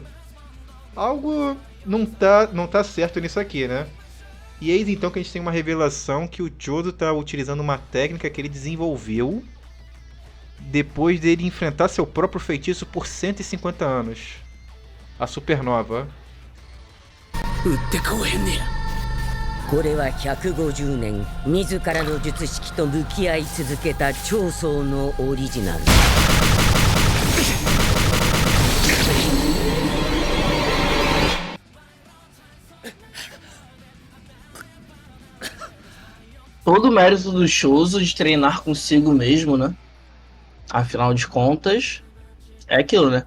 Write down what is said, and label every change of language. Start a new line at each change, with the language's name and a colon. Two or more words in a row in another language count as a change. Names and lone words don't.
Portuguese: Algo não tá certo nisso aqui, né? E eis então que a gente tem uma revelação que o Chozo tá utilizando uma técnica que ele desenvolveu depois dele enfrentar seu próprio feitiço por 150 anos. A Supernova.
Japanese: これは150年自らの術式と向き合い続けた長宗のオリジナル。
Portuguese: Todo o mérito do Chozo de treinar consigo mesmo, né? Afinal de contas, é aquilo, né?